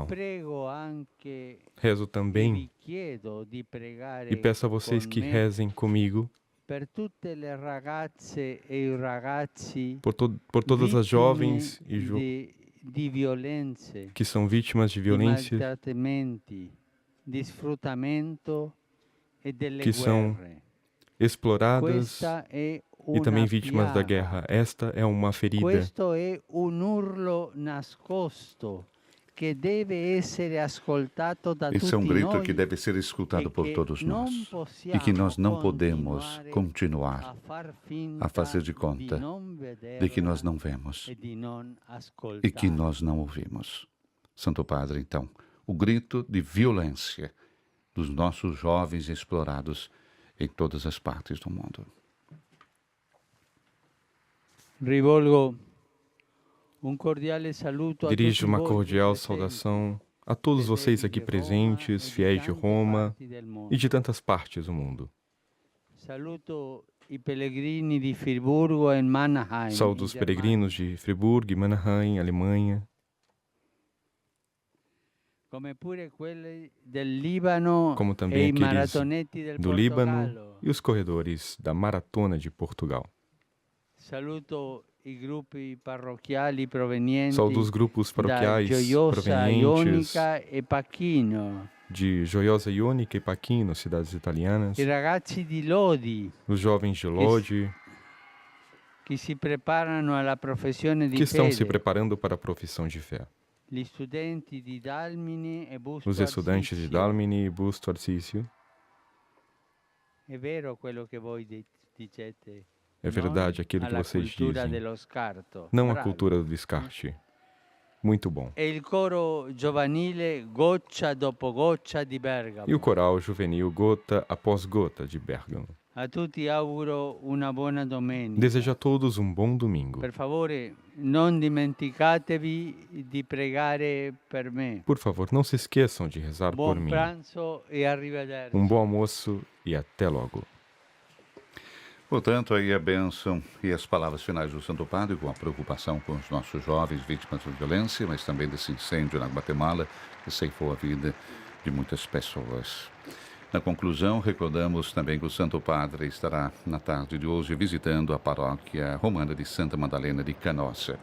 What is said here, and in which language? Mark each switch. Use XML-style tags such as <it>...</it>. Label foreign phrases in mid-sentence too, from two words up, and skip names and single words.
<pt>Rezo também e peço a vocês que rezem comigo por todas as jovens e que são vítimas de violência, que são exploradas e também vítimas da guerra. Esta é uma ferida.</pt> <it>Questo è un urlo nascosto che deve essere ascoltato da</it> <pt>Esse é um</pt> <it>tutti</it> <pt>grito</pt> <it>noi</it> <pt>que deve ser escutado por</pt> <it>e</it> <pt>todos</pt> <it>che</it> <pt>nós</pt> <it>non</it> <pt>e</pt> <it>possiamo</it> <pt>que nós não podemos a continuar</pt> <it>far finta</it> <pt>a fazer de</pt> <it>di</it> <pt>conta</pt> <it>non</it> <pt>de que nós</pt> <it>vederla</it> <pt>não vemos</pt> <it>e di non</it> <pt>e que</pt> <it>ascoltare.</it> <pt>nós não ouvimos. Santo Padre, então, o grito de violência dos nossos jovens explorados em todas as partes do mundo.</pt> <it>Rivolgo um cordiale saluto a</it> <pt>Dirijo</pt> <it>tutti</it> <pt>uma</pt> <it>voi</it> <pt>cordial</pt> <it>presenti,</it> <pt>saudação a todos vocês aqui presentes, fiéis de Roma e de tantas partes do mundo.</pt> <it>Saluto i pellegrini di Friburgo e Mannheim.</it> <pt>Saúdo os peregrinos de Friburgo e Mannheim, Alemanha,</pt> <it>Come pure quelli del Libano</it> <pt>como</pt> <it>e</it> <pt>também</pt> <it>i</it> <pt>aqueles</pt> <it>maratonetti del</it> <pt>do Líbano</pt> <it>Portogallo.</it> <pt>e os corredores da Maratona de Portugal.</pt> <it>Saluto i gruppi parrocchiali provenienti</it> <pt>Saúdo os grupos</pt> <it>da</it> <pt>paroquiais</pt> <it>Gioiosa,</it> <pt>provenientes</pt> <it>Ionica e Pachino.</it> <pt>de Gioiosa, Ionica e Pachino, cidades italianas,</pt> <it>I ragazzi di Lodi</it> <pt>os jovens de Lodi,</pt> <it>che si preparano alla professione di</it> <pt>que estão se</pt> <it>fede.</it> <pt>preparando para a profissão de fé.</pt> <it>Gli studenti di Dalmini e Busto</it> <pt>Os estudantes de</pt> <it>Arsizio.</it> <pt>Dalmini e Busto Arsício.</pt> <it>È vero quello che voi dicete.</it> <pt>É verdade</pt> <it>non</it> <pt>aquilo que</pt> <it>alla</it> <pt>vocês</pt> <it>cultura</it> <pt>dizem,</pt> <it>dello scarto.</it> <pt>não a</pt> <it>Bravi.</it> <pt>cultura do descarte. Muito bom.</pt> <it>E il coro giovanile Goccia dopo Goccia di Bergamo.</it> <pt>E o coral juvenil Gota após Gota de Bergamo.</pt> <it>A tutti auguro una buona domenica.</it> <pt>Desejo a todos um bom domingo.</pt> <it>Per favore, non dimenticatevi di pregare per me.</it> <pt>Por favor, não se esqueçam de rezar por</pt> <it>Buon</it> <pt>mim.</pt> <it>pranzo e arrivederci.</it> <pt>Um bom almoço e até logo. Portanto, aí a bênção e as palavras finais do Santo Padre, com a preocupação com os nossos jovens vítimas de violência, mas também desse incêndio na Guatemala, que ceifou a vida de muitas pessoas. Na conclusão, recordamos também que o Santo Padre estará na tarde de hoje visitando a paróquia romana de Santa Madalena de Canossa.</pt>